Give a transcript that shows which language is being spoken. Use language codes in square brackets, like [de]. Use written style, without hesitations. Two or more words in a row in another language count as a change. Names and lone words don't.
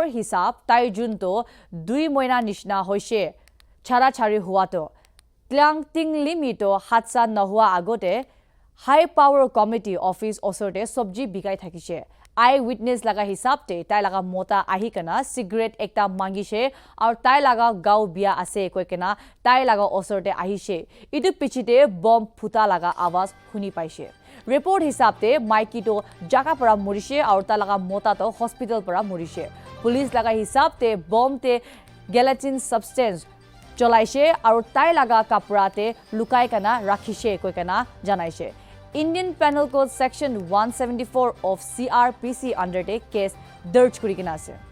[nag] hisab tai jun to 2 moina nishna hoise chara chari hua to Tlang Ting Lim to hatsa nahua agote [en] high power committee office [nag] osorte sobji bikai thakise eyewitness laga hisab te tai laga mota ahi kana cigarette ekta mangise aur tai laga gau bia ase koikena tai laga osorte ahise idu pichite bomb phuta laga awaz khuni paise report hisab te maiki to jaga para morise aur tai laga mota to hospital para morise police laga hisab te bomb te [en] gelatin substance [nag] cholaise aur tai laga kapra te lukai kana rakhise koikena janaise [en] Indian Penal Code Section 174 of CRPC undertake case darj [nag] kurigina ase